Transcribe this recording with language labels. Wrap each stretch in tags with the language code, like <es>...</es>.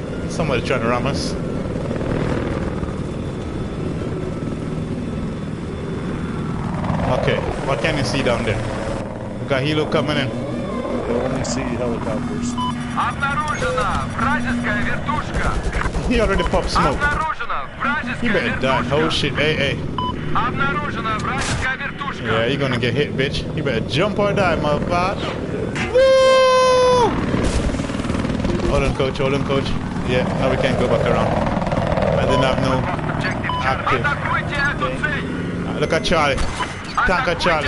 <en>Somebody trying to ram us. Okay, what can you see down there? We got helo coming in. I only see helicopters.</en> <ru>Обнаружена вражеская вертушка.</ru> <en>He already popped smoke.</en> <ru>Обнаружена вражеская</ru> <en>He better die.</en> <ru>вертушка.</ru> <en>Oh shit, AA.</en> <ru>Обнаружена вражеская вертушка.</ru> <en>Yeah, you're gonna get hit, bitch. You better jump or die, motherfucker. Woo! Hold on, coach. Hold on, coach. Yeah, now we can't go back around. I didn't have no active.</en> <ru>Атакуйте эту цель.</ru> <en>Look at Charlie. Tank at Charlie.</en>